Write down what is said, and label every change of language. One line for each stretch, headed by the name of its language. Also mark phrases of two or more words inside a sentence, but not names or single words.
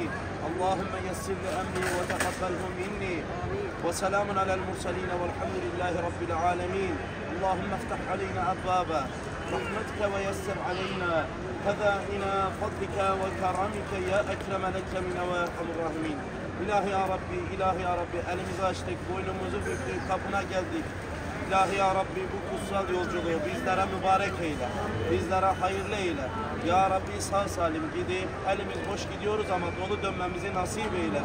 Arabic: اللهم يسر لأمري وتقبله مني. وسلام على المرسلين والحمد لله رب العالمين. اللهم افتح علينا أبواب رحمتك ويسر علينا خزائن فضلك وكرمك يا أكرم الأكرمين وأرحم الراحمين.
Turkish: İlahi ya Rabbi, ilahi ya Rabbi, elimizi açtık, boynumuzu büktük, kapına geldik. İlahi ya Rabbi, bu kutsal yolculuğu bizlere mübarek eyle, bizlere hayırlı eyle. Ya Rabbi sağ salim gidip, elimiz boş gidiyoruz ama dolu dönmemizi nasip eyle.